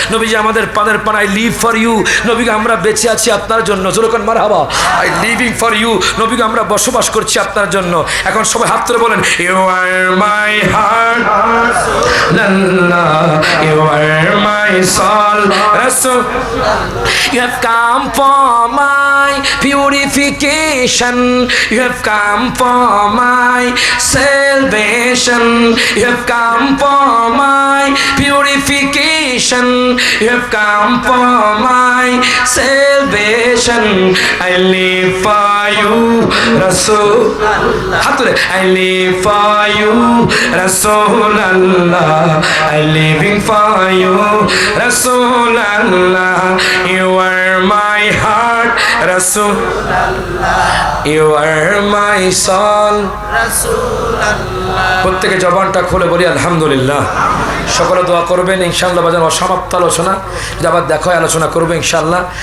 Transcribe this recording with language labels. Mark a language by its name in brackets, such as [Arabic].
[Bangla] নবীজি আমাদের পানের পান, [English] I live for you. [Bangla] নবীকে আমরা বেঁচে আছি আপনার জন্য। যখন মারহাবা। [English] I living for you. [Bangla] নবীকে আমরা বসবাস করছি আপনার জন্য। এখন সবাই হাত তুলে বলেন, [English] You are my heart রাসূলুল্লাহ, you are my soul রাসূল। You have come for my purification, you have come for my salvation, you have come for my purification, you have come for my salvation. I live for you, Rasul. I live for you, Rasulullah. I living for you, Rasulullah. You are my heart, Rasulullah. You are my soul, Rasulullah. [Bangla] প্রত্যেকে জবানটা খুলে বলি আলহামদুলিল্লাহ। সকলে দোয়া করবেন ইনশাআল্লাহ। বাজান অসমাপ্ত আলোচনা, আবার দেখো আলোচনা করবো ইনশাআল্লাহ।